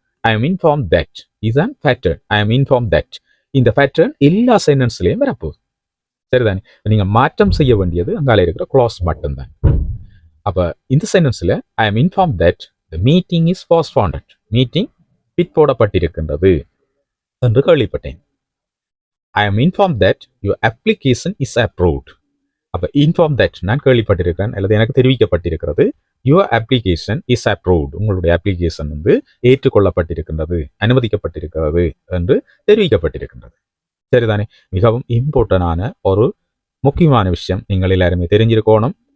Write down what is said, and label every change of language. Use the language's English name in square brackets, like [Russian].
[English] I am inform that [Tamil] இதுதான் pattern. I am inform that. இந்த pattern எல்லா சென்டென்ஸ்லையும் வரப்போகுது. சரிதானே? நீங்கள் மாற்றம் செய்ய வேண்டியது அங்கால இருக்கிற கிளாஸ் மட்டும்தான். அப்போ இந்த சென்டென்ஸில் [English] I am inform that the meeting is postponed. [Tamil] Meeting பிற்போடப்பட்டிருக்கின்றது என்று கேள்விப்பட்டேன். [English] I am informed that your application is approved. [Tamil] அப்போ [English] inform that [Tamil] நான் கேள்விப்பட்டிருக்கிறேன் அல்லது எனக்கு தெரிவிக்கப்பட்டிருக்கிறது. [English] Your application is approved. [Tamil] உங்களுடைய அப்ளிகேஷன் வந்து ஏற்றுக்கொள்ளப்பட்டிருக்கின்றது, அனுமதிக்கப்பட்டிருக்கிறது என்று தெரிவிக்கப்பட்டிருக்கின்றது. சரிதானே? மிகவும் இம்பார்ட்டண்டான ஒரு முக்கியமான விஷயம் நீங்கள் எல்லாருமே தெரிஞ்சிருக்கணும்.